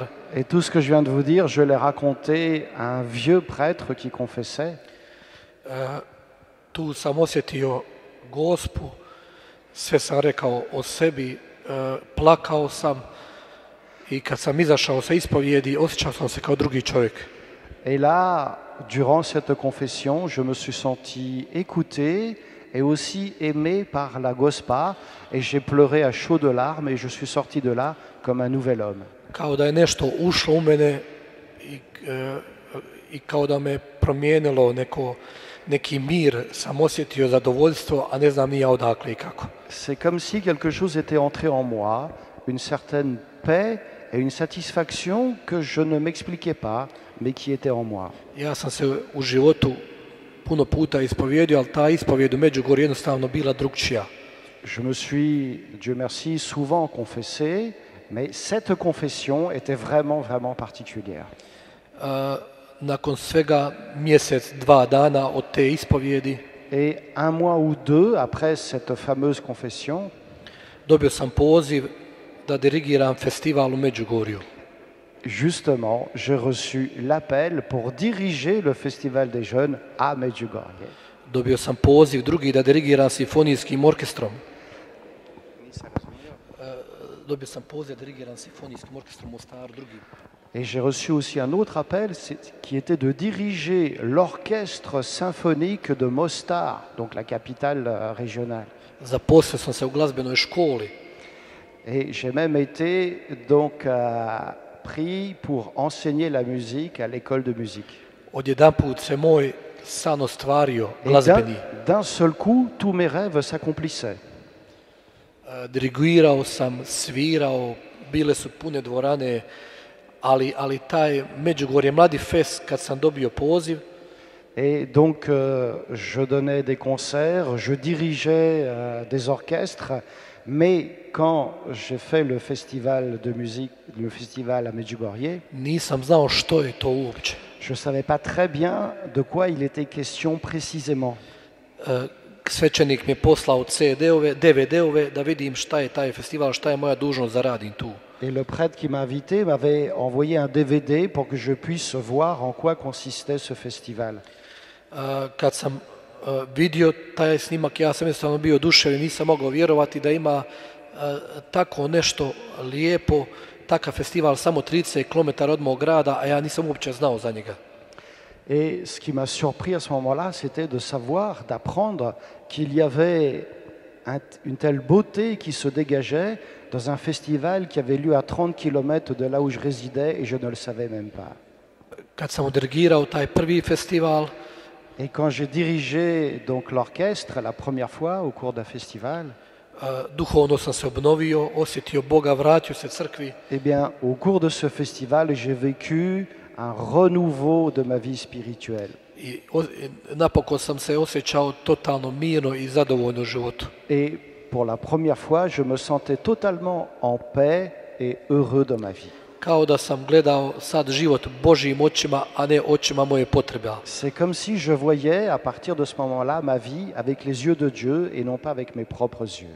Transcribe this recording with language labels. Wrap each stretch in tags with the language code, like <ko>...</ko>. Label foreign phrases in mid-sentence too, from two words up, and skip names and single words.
<fr>Et tout ce que je viens de vous dire, je l'ai raconté à un vieux prêtre qui confessait.</fr> <hr>Tu sam osjetio Gospu, sve sam rekao o sebi, plakao sam i kad sam izašao sa ispovijedi, osjećao sam se kao drugi čovjek.</hr> <fr>Et là, durant cette confession, je me suis senti écouté et aussi aimé par la Gospa. Et j'ai pleuré à chaudes larmes et je suis sorti de là comme un nouvel homme.</fr> <hr>Kao da je nešto ušlo u mene i kao da me promijenilo neki mir, sam osjetio zadovoljstvo, a ne znam ni ja odakle i kako.</hr> <fr>C'est comme si quelque chose était entré en moi, une certaine paix et une satisfaction que je ne m'expliquais pas, mais qui était en moi.</fr> <hr>Ja sam se u životu puno puta ispovjedio, ali ta ispovjed u Međugorju jednostavno bila drugčija.</hr> <fr>Je me suis, Dieu merci, souvent confessé, mais cette confession était vraiment, vraiment particulière.</fr> <hr>Nakon svega mjesec, 2 dana od te ispovjedi,</hr> <fr>Et un mois ou deux après cette fameuse confession,</fr> <hr>dobio sam poziv da dirigiram festival u Međugorju.</hr> <fr>justement, j'ai reçu l'appel pour diriger le Festival des Jeunes à Medjugorje.</fr> <hr>Dobio sam poziv drugi da dirigiram simfonijskim orkestrom. Dobio sam poziv da dirigiram simfonijskim orkestrom u Mostaru drugi.</hr> <fr>Et j'ai reçu aussi un autre appel qui était de diriger l'orchestre symphonique de Mostar, donc la capitale régionale.</fr> <hr>Zaposlio sam se u glazbenoj školi.</hr> <fr>Et j'ai même été donc pris pour enseigner la musique à l'école de musique.</fr> <hr>Odjedanput se moj san ostvario,</hr> <fr>Et</fr> <hr>glazbeni.</hr> <fr>d'un seul coup, tous mes rêves s'accomplissaient.</fr> <hr>Dirigirao sam, svirao, bile su pune dvorane, ali taj Međugorje Mladi Fest, kad sam dobio poziv,</hr> <fr>Et donc, je donnais des concerts, je dirigeais des orchestres, mais quand j'ai fait le festival de musique, le festival à Medjugorje,</fr> <hr>nisam znao što je to uopće.</hr> <fr>je ne savais pas très bien de quoi il était question précisément.</fr> <hr>Svećenik mi je poslao CD-ove, DVD-ove da vidim šta je taj festival, šta je moja dužnost da radim tu.</hr> <fr>Et le prêtre qui m'a invité m'avait envoyé un DVD pour que je puisse voir en quoi consistait ce festival.</fr> <hr>Kad sam vidio taj snimak, ja sam jednostavno bio oduševljen, nisam mogao vjerovati da ima tako nešto lijepo, takav festival samo 30 km od mog grada, a ja nisam uopće znao za njega.</hr> <fr>Et ce qui m'a surpris à ce moment-là, c'était de savoir, d'apprendre qu'il y avait une telle beauté qui se dégageait dans un festival qui avait lieu à 30 km de là où je résidais et je ne le savais même pas.</fr> <hr>Kad sam dirigirao taj prvi festival,</hr> <fr>Et quand j'ai dirigé donc l'orchestre la première fois au cours d'un festival,</fr> <hr>duhovno sam se obnovio, osjetio Boga, vratio se crkvi.</hr> <fr>eh bien, au cours de ce festival, j'ai vécu un renouveau de ma vie spirituelle.</fr> <hr>I napokon sam se osjećao totalno mirno i zadovoljno u životu.</hr> <fr>Et pour la première fois, je me sentais totalement en paix et heureux de ma vie.</fr> <hr>Kao da sam gledao sad život Božjim očima, a ne očima moje potrebe.</hr> <fr>C'est comme si je voyais à partir de ce moment-là ma vie avec les yeux de Dieu et non pas avec mes propres yeux.</fr>